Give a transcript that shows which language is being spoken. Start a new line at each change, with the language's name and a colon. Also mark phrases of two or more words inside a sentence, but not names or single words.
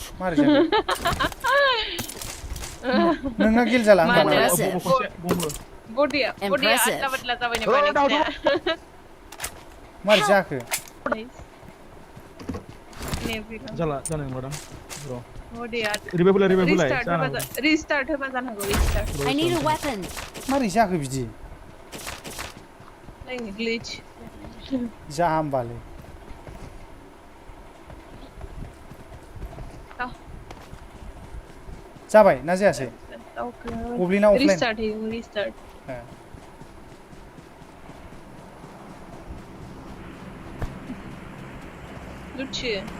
Bodo: मारै जाखो नोंना गिल जाला होमबा मानो? नालाय
English: Impressive.
Bodo: बडिया
English: Impressive.
Bodo: आदला बदला जाबाय नामा नोंसिना मारै जाखो जाला जानाय नंलादां र' बडिया रिभाइभ होलाय रिस्टार्ट होबा जानो हागौ रिस्टार्ट
English: I need a weapon.
Bodo: मारै जाखो बिदि ग्लिच जा होमबालाय जाबाय ना जायासै गब्लिना अफलाइन रिस्टार्ट होयो रिस्टार्ट लुचियो